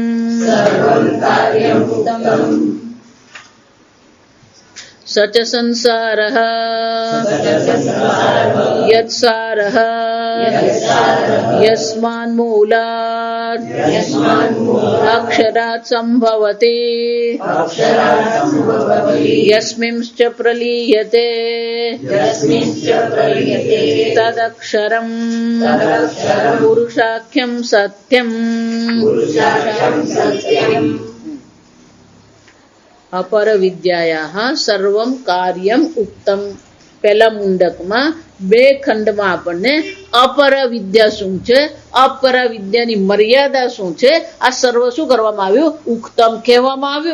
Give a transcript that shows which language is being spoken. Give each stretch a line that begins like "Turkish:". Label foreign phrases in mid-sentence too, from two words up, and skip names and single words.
Sanskrit: स च संसारः यत्सारः यस्मान्मूलात् अक्षरात् सम्भवति यस्मिंश्च प्रलीयते तदक्षरम् पुरुषाख्यं सत्यम्। अपर विद्याया सर्वम कार्यम उक्तम.
Gujarati: પહેલા મુંડકમાં બે ખંડમાં આપણને અપર વિદ્યા શું છે, અપર વિદ્યાની મર્યાદા શું છે, આ સર્વ શું કરવામાં આવ્યું, ઉક્તમ કહેવામાં આવ્યું.